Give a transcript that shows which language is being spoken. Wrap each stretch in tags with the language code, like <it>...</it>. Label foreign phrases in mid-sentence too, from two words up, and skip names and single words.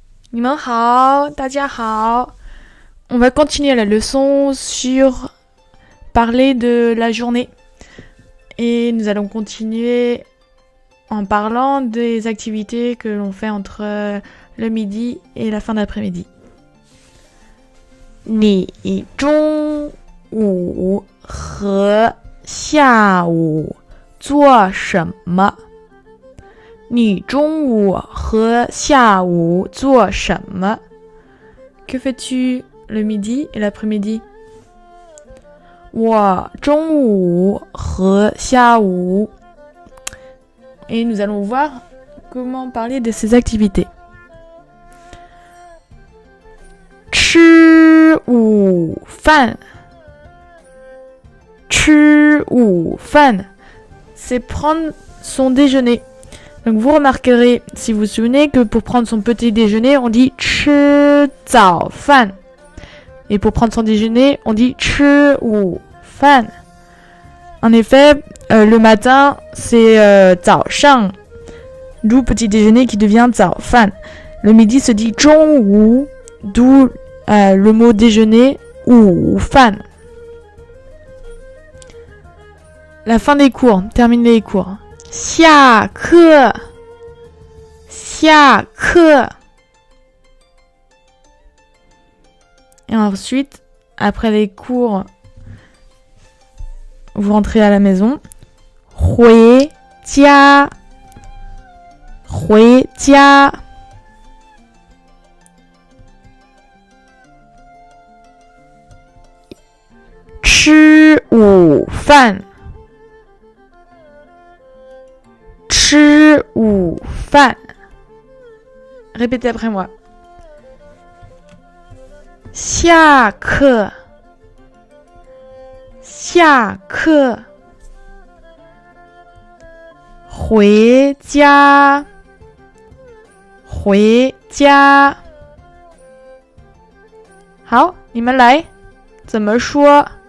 <zh>你们好，大家好。</zh> <fr>On va continuer la leçon sur parler de la journée. Et nous allons continuer en parlant des activités que l'on fait entre le midi et la fin d'après-midi.</fr> <zh>你中午和下午做什么？你中午和下午做什么？</zh> <fr>Que fais-tu le midi et l'après-midi?</fr> <zh>我中午和下午.</zh> <fr>Et nous allons voir comment parler de ces activités.</fr> <zh>吃午饭. 吃午饭.</zh> <fr>C'est prendre son déjeuner. Donc vous remarquerez, si vous vous souvenez, que pour prendre son petit déjeuner, on dit</fr> <zh>吃早饭.</zh> <fr>Et pour prendre son déjeuner, on dit</fr> <zh>吃午饭.</zh> <fr>En effet, le matin, c'est 早上, d'où petit déjeuner qui devient 早饭. Le midi se dit 中午, d'où le mot déjeuner,</fr> <zh>午饭.</zh> <fr>La fin des cours, terminer les cours.</fr> <zh>下课 下课</zh> <fr>Et ensuite, après les cours, vous rentrez à la maison.</fr> <zh>回家回家 吃午饭吃午饭</zh> <fr>Répétez après moi.</fr> <zh>下课下课回家回家好，你们来怎么说？</zh>